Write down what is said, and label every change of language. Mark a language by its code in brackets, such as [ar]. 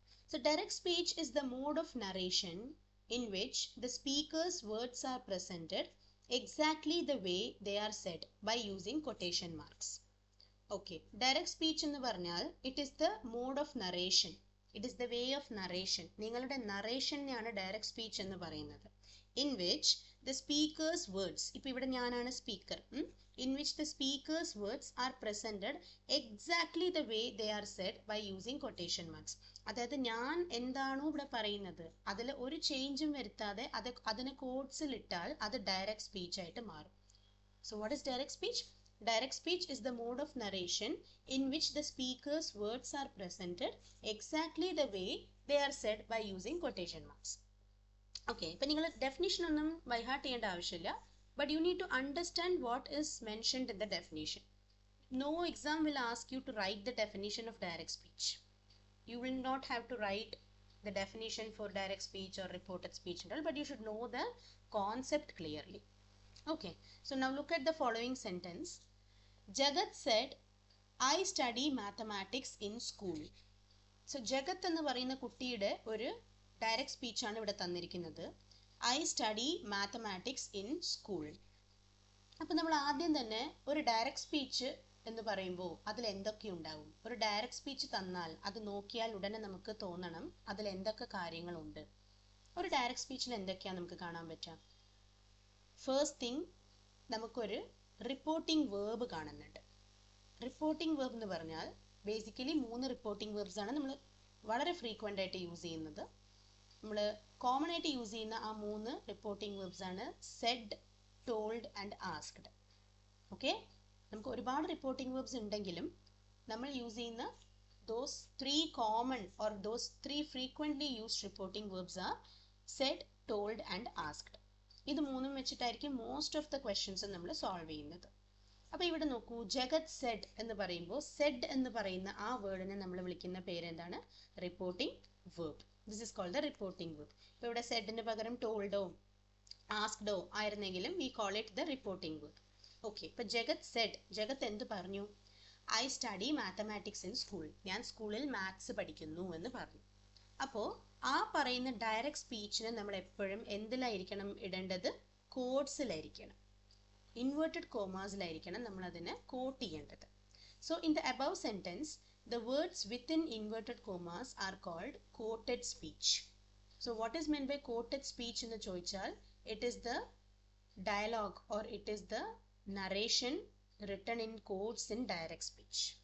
[en] So direct speech is the mode of narration in which the speaker's words are presented exactly the way they are said by using quotation marks. Okay, direct speech [ml] എന്ന് പറഞ്ഞാൽ [en] it is the mode of narration, it is the way of narration. [ml] നിങ്ങളുടെ നറേഷനെയാണ് direct speech എന്ന് പറയുന്നത്. [en] In which the speaker's words, [ml] ഇപ്പോൾ ഇവിടെ ഞാനാണ് speaker, [en] in which the speaker's words are presented exactly the way they are said by using quotation marks. [ml] അതായത് ഞാൻ എന്താണോ ഇവിടെ പറയുന്നത് അതിൽ ഒരു ചേഞ്ചും വരുത്താതെ അതിനെ കോട്ട്സിൽ ഇട്ടാൽ അത് ഡയറക്റ്റ് സ്പീച്ച് ആയിട്ട് മാറും. [en] So what is direct speech? Direct speech is the mode of narration in which the speaker's words are presented exactly the way they are said by using quotation marks. Okay, [ml] ഇപ്പം നിങ്ങൾ definition ഒന്നും by heart ചെയ്യേണ്ട ആവശ്യമില്ല, [en] but you need to understand what is mentioned in the definition. No exam will ask you to write the definition of direct speech. You will not have to write the definition for direct speech or reported speech and all, but you should know the concept clearly. Okay, so now look at the following sentence. Jagat said, I study mathematics in school. [ml] So Jagat എന്ന് പറയുന്ന കുട്ടിയുടെ ഒരു direct speech ആണ് ഇവിടെ തന്നിരിക്കുന്നത്. [en] I study mathematics in school. [ml] അപ്പം നമ്മൾ ആദ്യം തന്നെ ഒരു ഡയറക്റ്റ് സ്പീച്ച് എന്ന് പറയുമ്പോൾ അതിൽ എന്തൊക്കെ ഉണ്ടാവും? ഒരു ഡയറക്റ്റ് സ്പീച്ച് തന്നാൽ അത് നോക്കിയാൽ ഉടനെ നമുക്ക് തോന്നണം അതിൽ എന്തൊക്കെ കാര്യങ്ങളുണ്ട്. ഒരു ഡയറക്റ്റ് സ്പീച്ചിൽ എന്തൊക്കെയാണ് നമുക്ക് കാണാൻ പറ്റുക? ഫസ്റ്റ് തിങ്, നമുക്കൊരു റിപ്പോർട്ടിംഗ് വേർബ് കാണുന്നുണ്ട്. റിപ്പോർട്ടിംഗ് വേർബ് എന്ന് പറഞ്ഞാൽ ബേസിക്കലി 3 റിപ്പോർട്ടിംഗ് വേർബ്സ് ആണ് നമ്മൾ വളരെ ഫ്രീക്വൻ്റ് ആയിട്ട് യൂസ് ചെയ്യുന്നത്. നമ്മൾ കോമൺ ആയിട്ട് യൂസ് ചെയ്യുന്ന ആ 3 റിപ്പോർട്ടിംഗ് വേർബ്സ് ആണ് Z, told and asked. [en] okay, [ml] നമുക്ക് ഒരുപാട് റിപ്പോർട്ടിംഗ് വേർബ്സ് ഉണ്ടെങ്കിലും നമ്മൾ യൂസ് ചെയ്യുന്ന [en] those 3 common or those 3 frequently used reporting verbs are said, told and asked. [ml] ഇത് മൂന്നും വെച്ചിട്ടായിരിക്കും മോസ്റ്റ് ഓഫ് ദ ക്വസ്റ്റ്യൻസ് നമ്മൾ സോൾവ് ചെയ്യുന്നത്. അപ്പോൾ ഇവിടെ നോക്കൂ, ജഗത് സെഡ് എന്ന് പറയുമ്പോൾ സെഡ് എന്ന് പറയുന്ന ആ വേർഡിനെ നമ്മൾ വിളിക്കുന്ന പേരെന്താണ്? [en] Reporting verb. This is called the reporting verb. [ml] ഇപ്പോൾ ഇവിടെ സെഡിന് പകരം Toldo ആസ്ക്ഡോ ആയിരുന്നെങ്കിലും [en] We call it the reporting verb. Okay, ഇപ്പൊ Jagat said, [ml] ജഗത് എന്ത് പറഞ്ഞു? [en] I study mathematics in school. [ml] ഞാൻ സ്കൂളിൽ മാത്സ് പഠിക്കുന്നു എന്ന് പറഞ്ഞു. അപ്പോൾ ആ പറയുന്ന ഡയറക്റ്റ് സ്പീച്ചിന് നമ്മൾ എപ്പോഴും എന്തിലായിരിക്കണം ഇടേണ്ടത്? കോഡ്സിലായിരിക്കണം, ഇൻവേർട്ടഡ് കോമാസിലായിരിക്കണം നമ്മൾ അതിനെ കോട്ട് ചെയ്യേണ്ടത്. [en] So in the above sentence the words within inverted commas are called quoted speech. So what is meant by quoted speech [ml] എന്ന് ചോദിച്ചാൽ [en] it is the dialogue or it is the narration written in quotes in direct speech.